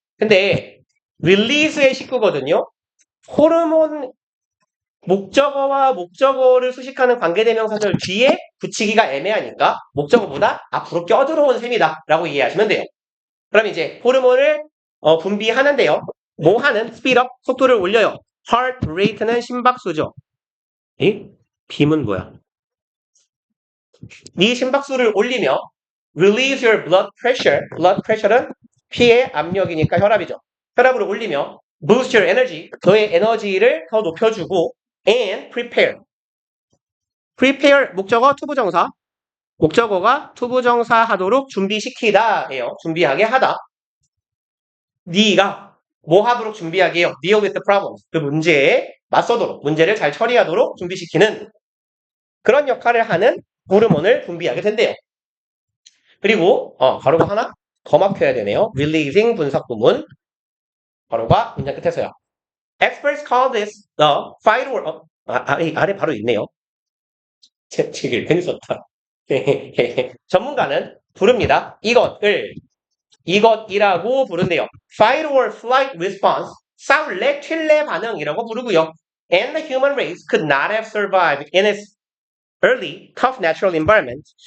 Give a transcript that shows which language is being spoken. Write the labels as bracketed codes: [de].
[ko] 근데 release의 식구거든요. 호르몬 목적어와 목적어를 수식하는 관계대명사절 뒤에 붙이기가 애매하니까 목적어보다 앞으로 껴들어온 셈이다 라고 이해하시면 돼요. 그럼 이제 호르몬을 분비하는데요. 뭐 하는? [en] speed up, [ko] 속도를 올려요. [en] heart rate는 [ko] 심박수죠. 빔은 뭐야? 네 심박수를 올리며 [en] release your blood pressure. [ko] blood pressure는 피의 압력이니까 혈압이죠. 혈압을 올리며 [en] boost your energy. [ko] 너의 에너지를 더 높여주고 [en] and prepare. [ko] prepare 목적어 투부정사. 목적어가 투부정사 하도록 준비시키다 예요. 준비하게 하다. 네가 뭐 하도록 준비하게 해요? [en] deal with the problems. [ko] 그 문제에 맞서도록, 문제를 잘 처리하도록 준비시키는 그런 역할을 하는 호르몬을 분비하게 된대요. 그리고 가로가 하나 더 막혀야 되네요. releasing 분석 부문. 가로가 문장 끝에서요. [en] Experts call this the fight or [ko] 아래 바로 있네요. 책을 괜히 썼다. 전문가는 부릅니다. 이것이라고 부른대요. [en] Fight or flight response, [ko] 싸울래, 튈래 반응이라고 부르고요. [en] And the human race could not have survived in its early, tough natural environment.